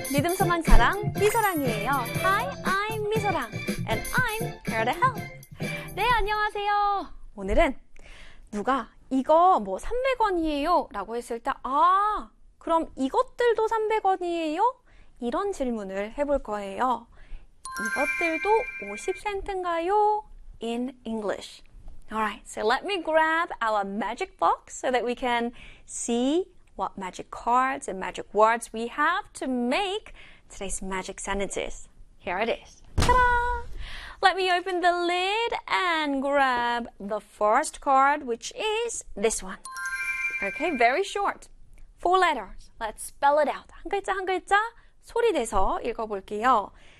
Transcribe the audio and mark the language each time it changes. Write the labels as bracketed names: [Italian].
[Korean] 믿음 소망 사랑 미소랑이에요. [English] Hi, I'm 미소랑 and I'm here to help. [Korean] 네, 안녕하세요. 오늘은 누가 이거 뭐 300원이에요? 라고 했을 때 아, 그럼 이것들도 300원이에요? 이런 질문을 해볼 거예요. 이것들도 50센트인가요? [English] In English. Alright, so let me grab our magic box so that we can see what magic cards and magic words we have to make today's magic sentences. Here it is. Ta-da! Let me open the lid and grab the first card, which is this one. Okay, very short. Four letters. Let's spell it out. [Korean] 한 글자 한 글자 소리 내서 읽어볼게요.